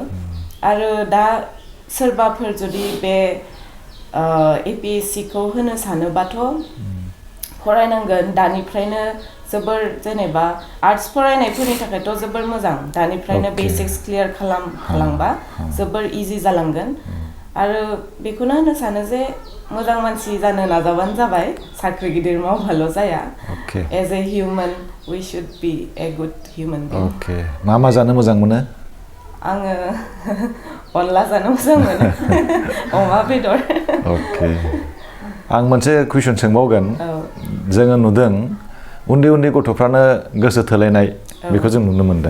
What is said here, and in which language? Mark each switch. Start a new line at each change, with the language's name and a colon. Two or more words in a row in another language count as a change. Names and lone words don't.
Bodo: आरो दा सोरबाफोर जुदि बे APSC खौ होनो सानोबाथ' फरायनांगोन दानिफ्रायनो जोबोर, जेनेबा आर्टस फरायनायफोरनि थाखायथ' जोबोर मोजां, दानिफ्रायनो
English: basics clear
Bodo: खालामलांबा जोबोर इजि जालांगोन। आरो बेखौनो होनो सानो जे मोजां मानसि जानो नाजाबानो जाबाय, साख्रि गिदिर मावबाल' जाया।
English: as a human we should be a good human being.
Bodo: मा जानो मोजां मोनो? आङो अनला जानो मोजां मोनो, अमा बेदर। आं मोनसे कुइसन सोंबावगोन। जोङो नुदों उन्दै उन्दै गथ'फ्रानो गोसो थोलायनाय, बेखौ जों नुनो मोनदों।